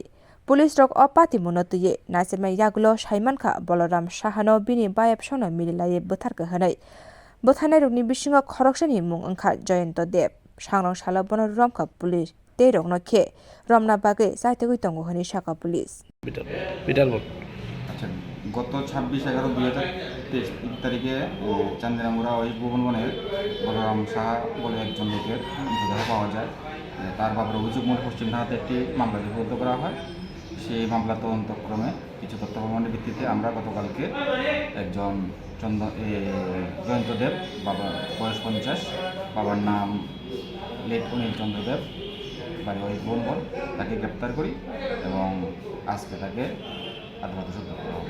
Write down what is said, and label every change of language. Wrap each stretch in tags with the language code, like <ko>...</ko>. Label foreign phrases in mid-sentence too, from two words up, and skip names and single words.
<trp>Police rok opatimuno tuye naisirmai yagulo saimankha Balaram Sahano Bini Bayap sono mililaye Bwtharka hwnai. Bwtharnai rokni bisingo khoroksani mung wngkha Jayanta dev sangrong sala bono Romkha police tei rokno khe romna bagui saitogui tongo hini saka police.</trp> <bn>আচ্ছা গত 26/11/2023 তারিখে চান্দিনামুড়া ওই ভুবনবনের বলরাম সাহা বলে একজন লোকের মৃতদেহ পাওয়া যায়। তার বাবার অভিযোগমূলক পশ্চিম থানাতে একটি মামলা লিপিবদ্ধ করা হয়। সেই মামলা তদন্তক্রমে কিছু তথ্য প্রমাণের ভিত্তিতে আমরা গতকালকে একজন জয়ন্ত দেব বাবা বয়স 50 বাবার নাম লেট অনিল চন্দ্রদেব বাড়ি ওই ভুবনবন তাকে গ্রেপ্তার করি এবং আজকে তাকে আদালতে সোপর্দ করা হবে।</bn>